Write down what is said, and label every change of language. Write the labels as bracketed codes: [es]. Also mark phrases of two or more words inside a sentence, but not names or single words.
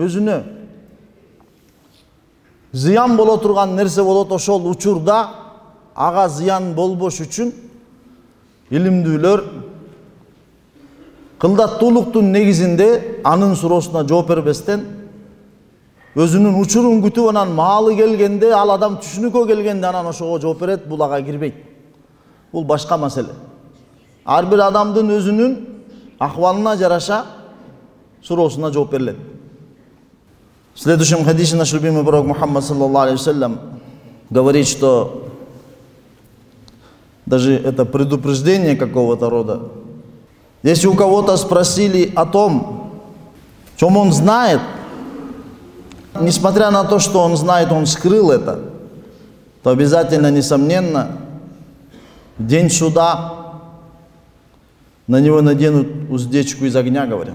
[ky] адамга өзүнө зыян боло турган нерсе болот, ошол учурда ага зыян болбош үчүн илимдүүлөр кылдаттуулуктун негизинде анын суроосуна жооп бербестен өзүнүн учурун күтүп анан маалы келгенде, ал адам түшүнүккө келгенде анан ошого жооп берет. Бул ага кирбейт. Бул башка маселе. Ар бир адамдын өзүнүн ахвалына жараша суроосуна жооп берилет. [ru] В следующем хадисе наш любимый пророк Мухаммад [ar] صلى الله عليه وسلم [ru] говорит, что даже это предупреждение какого-то рода. Если у кого-то спросили о том, в чем он знает, несмотря на то, что он знает, он скрыл это, то обязательно, несомненно, в день суда на него наденут уздечку из огня, говорят.